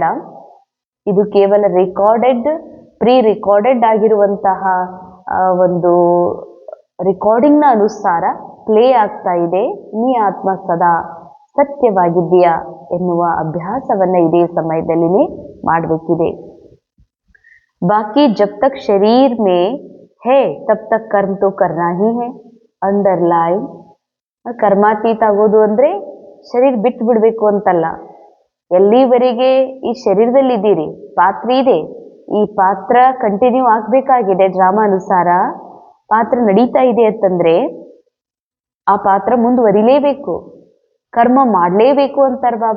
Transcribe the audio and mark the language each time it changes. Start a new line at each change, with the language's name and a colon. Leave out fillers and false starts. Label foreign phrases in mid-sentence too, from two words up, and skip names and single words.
Kannada: ಇದು ಕೇವಲ ಪ್ರೀ ರೆಕಾರ್ಡೆಡ್ ಆಗಿರುವಂತಹ ಒಂದು ರೆಕಾರ್ಡಿಂಗ್ನ ಅನುಸಾರ ಪ್ಲೇ ಆಗ್ತಾ ಇದೆ. ನೀ ಆತ್ಮ ಸದಾ ಸತ್ಯವಾಗಿದ್ದೀಯಾ ಎನ್ನುವ ಅಭ್ಯಾಸವನ್ನ ಇದೇ ಸಮಯದಲ್ಲಿ ಮಾಡಬೇಕಿದೆ.
Hindi: बाकी जब तक शरीर में है तब तक कर्म तो करना ही है.
Kannada: अंडरलाइन ಕರ್ಮಾತೀತ ಆಗೋದು ಅಂದ್ರೆ ಶರೀರ ಬಿಟ್ಟು ಬಿಡ್ಬೇಕು ಅಂತಲ್ಲ. ಎಲ್ಲಿವರೆಗೆ ಈ ಶರೀರದಲ್ಲಿ ಇದ್ದೀರಿ, ಪಾತ್ರ ಇದೆ, ಈ ಪಾತ್ರ ಕಂಟಿನ್ಯೂ ಆಗ್ಬೇಕಾಗಿದೆ, ಡ್ರಾಮಾ ಅನುಸಾರ ಪಾತ್ರ ನಡೀತಾ ಇದೆ ಅಂತಂದ್ರೆ ಆ ಪಾತ್ರ ಮುಂದುವರಿಲೇಬೇಕು, ಕರ್ಮ ಮಾಡಲೇಬೇಕು ಅಂತಾರೆ ಬಾಬಾ.